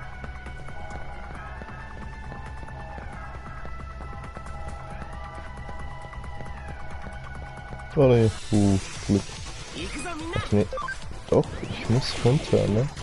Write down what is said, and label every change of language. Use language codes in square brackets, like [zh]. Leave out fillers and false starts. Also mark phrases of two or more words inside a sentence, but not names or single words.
[de] Oh ne, Glück. [ja] 行くぞみんな。 [de] Ach nee, doch, ich muss runter, ne?